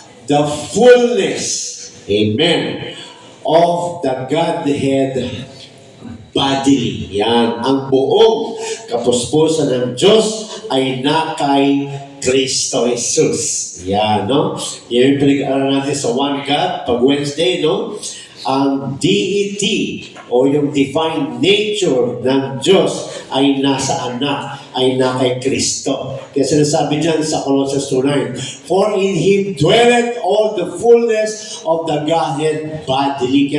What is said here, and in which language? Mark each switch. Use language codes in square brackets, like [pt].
[en] The fullness, amen, of the Godhead bodily. [tl] Yan, ang buong kapuspusan ng Diyos ay nakay Kristo Jesus. Yan, no? Yan yung pinag-aaral natin sa One God, pag Wednesday, no? Ang deity o yung divine nature ng Diyos ay nasa anak, ay na kay Kristo. Kaya sinasabi dyan sa [en] Colossians 2:9, for in Him dwelleth all the fullness of the Godhead bodily.